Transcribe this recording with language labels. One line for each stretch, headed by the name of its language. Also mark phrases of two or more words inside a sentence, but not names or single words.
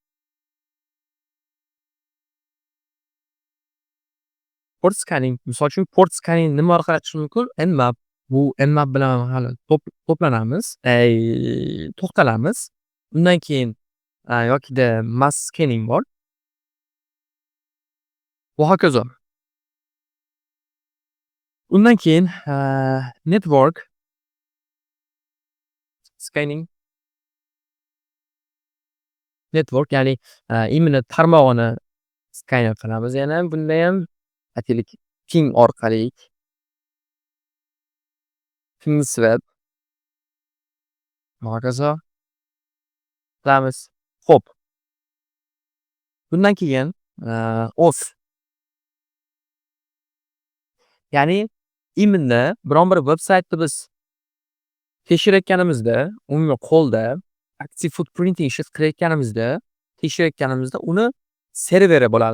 English: Port scanning,
Uzbek: misol uchun
English: port scanning
Uzbek: nima orqali qilish mumkin? Nmap. Bu Nmap bilan hali to'planamiz, to'xtalamiz. Undan keyin yokida
English: mass scanning
Uzbek: bor. Va hokazo. Undan keyin
English: network scanning.
Uzbek: Network, ya'ni imенно tarmog'ini skaner qilamiz. Yana bunda ham aytaylik ping orqali
English: ping swap
Uzbek: va hokazo qilamiz. Xo'p. Bundan keyin auth, ya'ni imенно biron bir veb saytni biz tekshirayotganimizda, umuman qo'lda
English: active footprinting
Uzbek: ishini tekshirayotganimizda uni serveri bo'ladi.